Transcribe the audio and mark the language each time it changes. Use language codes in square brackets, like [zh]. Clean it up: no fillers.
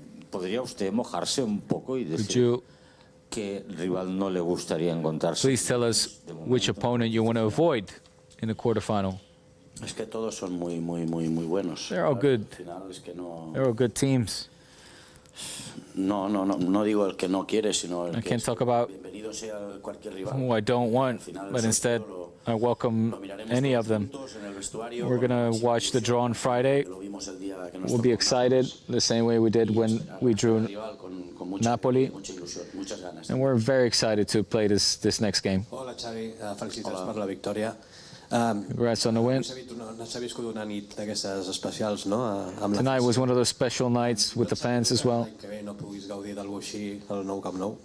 [es] ¿Podría usted mojarse un poco y decir qué rival no le gustaría encontrarse? [en] Please tell us which opponent you want to avoid in the quarterfinal. [es] Es que todos son muy buenos. [en] They're all good. They're all good teams. [es] No digo el que no quiere, sino el [en] I can't talk about who I don't want, but instead I welcome any of them. We're going to watch the draw on Friday. We'll be excited the same way we did when we drew Napoli. And we're very excited to play this next game. [ca] Hola, Xavi. Felicitats per la victòria. [en] Congrats on the win. [ca] S'ha viscut una nit d'aquestes especials, no? [en] Tonight was one of those special nights with the fans as well. [ca] Que no puguis gaudir d'algú així al nou Camp Nou.